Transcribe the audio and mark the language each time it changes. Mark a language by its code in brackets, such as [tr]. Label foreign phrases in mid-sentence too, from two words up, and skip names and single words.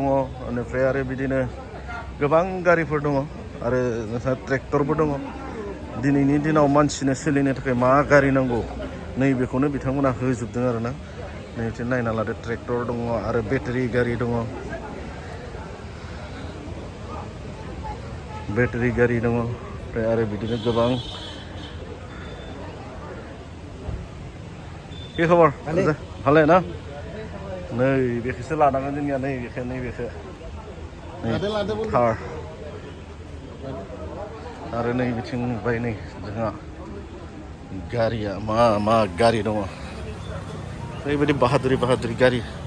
[brx] बेनिफ्राय आरो बिदिनो गोबां गारिफोर दङ आरो नोंहा ट्रेक्टरबो दङ दिनैनि दिनाव मानसिनो सोलिनो थाखाय मा गारि नांगौ नैबेखौनो बिथांमोना होजोबदों आरोना नै बिथिं नायना लादो ट्रेक्टर दङ आरो बेटारि गारि दङ ओमफ्राय आरो बिदिनो गोबां [as] কি খবৰ ভালে না [brx] नै बेखौसो लानांगोन जोंनिया नै बेखौ थार आरो नै बिथिं नुबाय नै जोंहा गारिया मा गारि दङ ओरैबायदि बाहादुरि गारि